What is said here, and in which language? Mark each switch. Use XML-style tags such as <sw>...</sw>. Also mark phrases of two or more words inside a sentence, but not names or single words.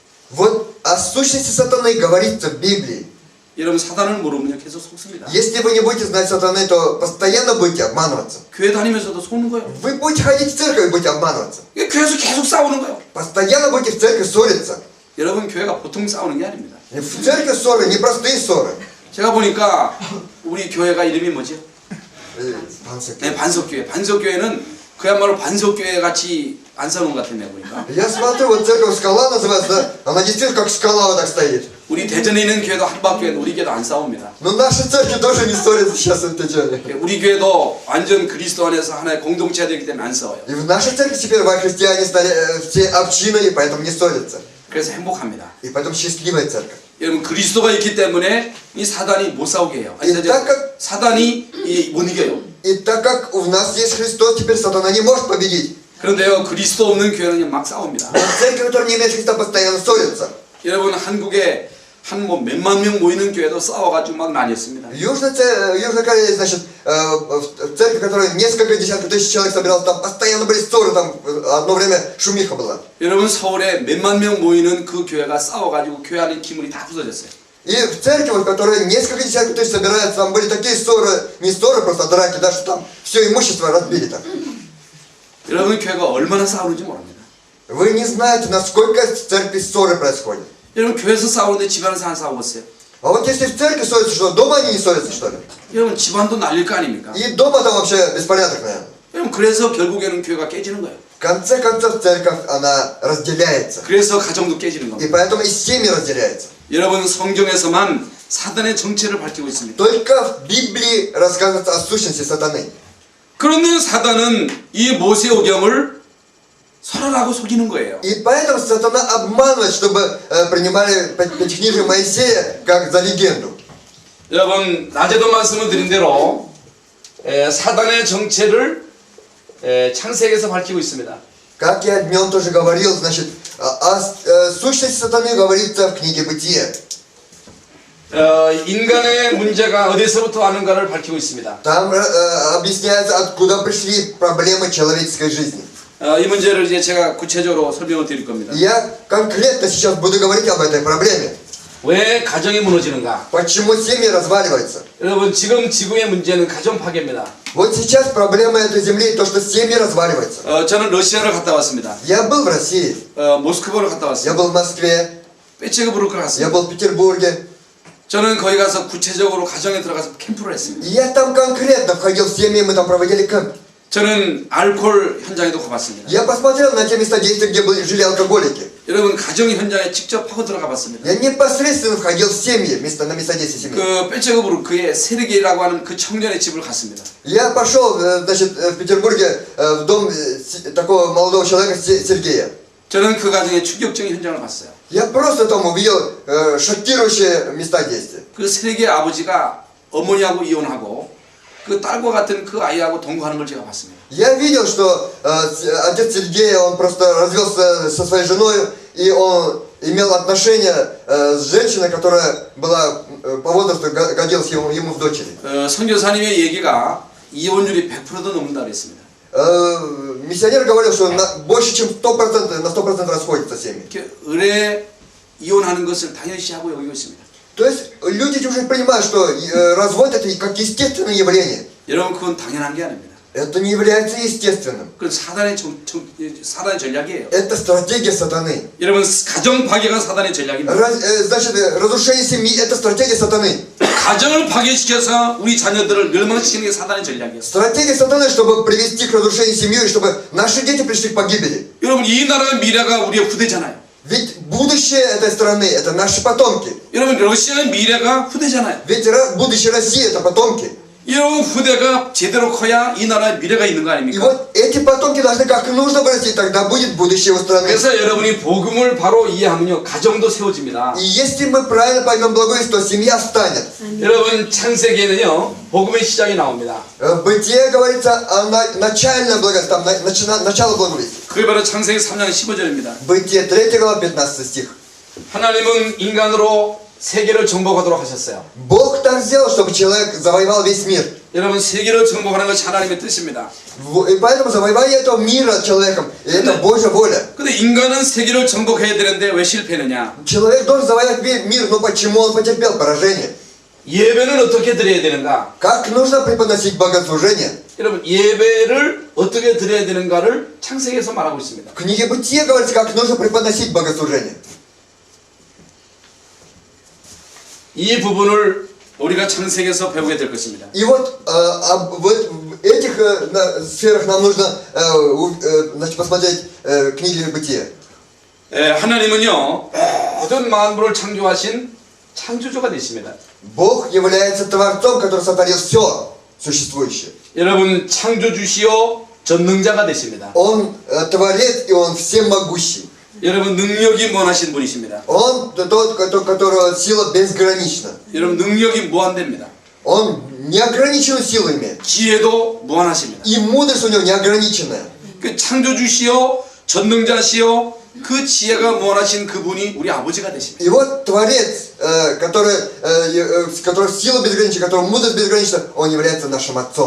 <ru>Вот о сущности сатаны говорится в Библии.</ru> <ko>여러분, 사단을 모르면 계속 속습니다.</ko> <ru>Если вы не будете знать сатаны, то постоянно будете обманываться.</ru> <ko>교회 다니면서도 속는 거예요.</ko> <ru>Вы будете ходить в церковь и будете обманываться.</ru> <ko>교회에서 계속 싸우는 거예요.</ko> <ru>Постоянно будете в церкви ссориться.</ru> <ko>여러분, 교회가 보통 싸우는 게 아닙니다.</ko> <ru>В церкви ссоры, не простые ссоры.</ru> <ko>제가 보니까 우리 교회가 이름이 뭐죠?</ko> <ru>Панцирь.</ru> <ko>네, 반석교회. 반석교회는 그야말로 반석교회 같이 안 싸우는 것 같은데 보니까.</ko> <ru>Я смотрю, вот церковь скала называется, да? Она действительно как скала вот так стоит.</ru> <ko>우리 대전에 있는 교회도 한박교회는 우리 교회도 안 싸웁니다.</ko> <ru>Но наши церкви тоже не ссорятся сейчас в Течане.</ru> <ko>우리 교회도 완전 그리스도 안에서 하나의 공동체가 되기 때문에 안 싸워요.</ko> <ru>И в нашей церкви теперь во Христе они стали все общиной, и поэтому не ссорятся.</ru> <ko>그래서 행복합니다.</ko> <ru>И поэтому счастливая церковь.</ru> <ko>여러분, 그리스도가 있기 때문에 이 사단이 못 싸우게 해요. 아니, 이따가- 사단이 못 이겨요.</ko> <ru>И так как у нас есть Христос, теперь сатана не может победить.</ru> <ko>그런데요, 그리스도 없는 교회는 그냥 막 싸웁니다.</ko> <ru>Но церковь, которая не имеет Христа, постоянно ссорится.</ru> <ko>여러분, 한국에 한 뭐 몇만 명 모이는 교회도 싸워가지고 막 나뉘었습니다.</ko> <ru>В Южной Корее, значит, в церкви, которая несколько десятков тысяч человек собиралась, там постоянно были ссоры, там одно время шумиха была.</ru> <ko>여러분 서울에 몇만 명 모이는 그 교회가 싸워가지고 교회 안에 기물이 다 부서졌어요.</ko> <ru>И в церкви, в которой несколько десятков тысяч собираются, там были такие ссоры, не ссоры, просто драки, даже там все имущество разбили там.</ru> <ko>여러분 교회가 얼마나 싸우는지 모릅니다.</ko> <ru>Вы не знаете, насколько в церкви ссоры происходят.</ru> <ko>여러분 교회에서 싸우는데 집안에서 안 싸우겠어요?</ko> <ru>А вот если в церкви ссорятся, что дома они не ссорятся, что ли?</ru> <ko>여러분 집안도 날릴 거 아닙니까?</ko> <ru>И дома там вообще беспорядок, наверное.</ru> <ko>여러분 그래서 결국에는 교회가 깨지는 거예요.</ko> <ru>В конце концов, церковь, она разделяется.</ru> <ko>그래서 가정도 깨지는</ko> <ru>И</ru> <ko>겁니다.</ko> <ru>поэтому и семьи разделяются.</ru> <ko>여러분 성경에서만 사단의 정체를 밝히고 있습니다.</ko> <ru>Только в Библии рассказывается о сущности сатаны.</ru> <ko>그런데 사단은 이 모세오경을 설하라고 속이는 거예요.</ko> <ru>И поэтому сатана обманывает, чтобы принимали пятикнижие Моисея как за легенду.</ru> <ko>여러분 낮에도 말씀을 드린 대로 사단의 정체를 창세기에서 밝히고 있습니다.</ko> <ru>Как я днем тоже говорил, значит, о сущности сатаны говорится в книге Бытия.</ru> <ko>인간의 문제가 어디서부터 왔는가를 밝히고 있습니다.</ko> <ru>Там объясняется, откуда пришли проблемы человеческой жизни.</ru> <ko>이 문제를 이제 제가 구체적으로 설명을 드릴 겁니다.</ko> <ru>Я конкретно сейчас буду говорить об этой проблеме.</ru> <ko>왜 가정이 무너지는가?</ko> <ru>Почему семьи разваливаются?</ru> <ko>여러분 지금 지구의 문제는 가정 파괴입니다.</ko> <ru>Вот сейчас проблема этой земли то, что семьи разваливаются.</ru> <ko>저는 러시아를 갔다 왔습니다.</ko> <ru>Я был в России,</ru> <ko>모스크바를 갔다</ko> <ru>я</ru> <ko>왔습니다.</ko> <ru>был в Москве,</ru> <ko>페체부르크를</ko> <ru>я</ru> <ko>갔습니다.</ko> <ru>был в Петербурге.</ru> <ko>저는 거기 가서 구체적으로 가정에 들어가서 캠프를 했습니다.</ko> <ru>И я там конкретно входил в семьи, мы там проводили кемп.</ru> <ko>저는 알코올 현장에도 가봤습니다.</ko> <ru>Я посмотрел на те места действия, где жили алкоголики.</ru> <ko>여러분 가정 현장에 직접 파고 들어가 봤습니다.</ko> <ru>Я непосредственно входил в семьи, на места действия семьи.</ru> <ko>그 페체부르크의 세르게이라고 하는 그 청년의 집을 갔습니다.</ko> <ru>Я пошел, значит, в Петербурге в дом такого молодого человека Сергея.</ru> <ko>저는 그 가정의 충격적인 현장을 봤어요.</ko> <ru>Я просто там увидел шокирующие места действия.</ru> <ko>그 세르게이 아버지가 어머니하고 이혼하고 그 딸과 같은 그 아이하고 동거하는 걸 제가 봤습니다.</ko> <ru>Я видел, что отец Сергея, он просто развелся со своей женой, и он имел отношения с женщиной, которая была по возрасту годилась ему в дочери.</ru> <ko>선교사님의 얘기가 이혼율이 100%도 넘는다 그랬습니다.</ko> <ru>Миссионер говорил, что больше чем 100%, на 100% расходятся семьи.</ru> <ko>이렇게 의뢰 이혼하는 것을 당연시하고 여기고 있습니다.</ko> <ru>То есть люди уже понимают, что развод это как естественное явление.</ru> <ko>여러분 그건 당연한 게 아닙니다.</ko> <ru>Это не является естественным.</ru> <ko>그건 사단의 전략이에요.</ko> <ru>Это стратегия сатаны.</ru> <ko>여러분 가정 파괴가 사단의 전략입니다.</ko> <ru>Значит, разрушение семьи это стратегия сатаны.</ru> <ko>가정을 파괴시켜서 우리 자녀들을 멸망시키는 게 사단의 전략이에요.</ko> <ru>Стратегия сатаны, чтобы привести к разрушению семьи, и чтобы наши дети пришли к погибели.</ru> <ko>여러분 이 나라의 미래가 우리의 후대잖아요.</ko> <ru>Ведь будущее этой страны это наши потомки.</ru> <ko>여러분 러시아의 미래가 후대잖아요.</ko> <ru>Ведь будущее России это потомки.</ru> <ko>이런 후대가 제대로 커야 이 나라의 미래가 있는 거</ko> <ru>И</ru> <ko>아닙니까?</ko> <ru>вот эти потомки должны как нужно вырасти, тогда будет будущее у страны.</ru> <ko>그래서 여러분이 복음을 바로 이해하면요 가정도 세워집니다.</ko> <ru>И если мы правильно поймем благое, то семья встанет.</ru> <ko>여러분 창세기에는요 복음의 시작이 나옵니다.</ko> <ru>В Бытие говорится о начальном благовестии, там начало благовестия.</ru> <ko>그게 바로 창세기 3장 15절입니다.</ko> <ru>Бытие 3 глава 15 стих.</ru> <ko>하나님은 인간으로 세계를 정복하도록 하셨어요.</ko> <ru>Бог так сделал, чтобы человек завоевал весь мир.</ru> <ko>여러분 세계를 정복하는 것이 하나님의 뜻입니다.</ko> <ru>И поэтому завоевание этого мира человеком, это Божья воля.</ru> <ko>근데 인간은 세계를 정복해야 되는데 왜 실패했느냐?</ko> <ru>Человек должен завоевать мир, но почему он потерпел поражение?</ru> <ko>예배는 어떻게 드려야 되는가?</ko> <ru>Как нужно преподносить богослужение?</ru> <ko>여러분 예배를 어떻게 드려야 되는가를 창세기에서 말하고 있습니다.</ko> <ru>В книге Бытия говорится, как нужно преподносить богослужение.</ru> <ko>이 부분을 우리가 창세기에서 배우게 될 것입니다.</ko> <ru>И вот в этих сферах нам нужно значит, посмотреть книги Бытия.</ru> <ko>하나님은요 모든 만물을 창조하신 창조주가 되십니다.</ko> <ru>Бог является Творцом, который сотворил все существующее.</ru> <ko>여러분 창조주시요 전능자가 되십니다.</ko> <ru>Он Творец и Он всемогущий.</ru> <ko>여러분 능력이 무한하신 분이십니다.</ko> <ru>Он тот, которого сила безгранична.</ru> <ko>여러분 능력이 무한됩니다.</ko> <ru>Он неограниченную силу имеет.</ru> <ko>지혜도 무한하십니다.</ko> <ru>И мудрость у него неограниченная.</ru> <ko>그 창조주시요 전능자시요 그 지혜가 무한하신 그분이 우리 아버지가 되십니다.</ko> <ru>И вот Творец, который сила безгранична, который мудрость безгранична, Он является нашим Отцом.</ru>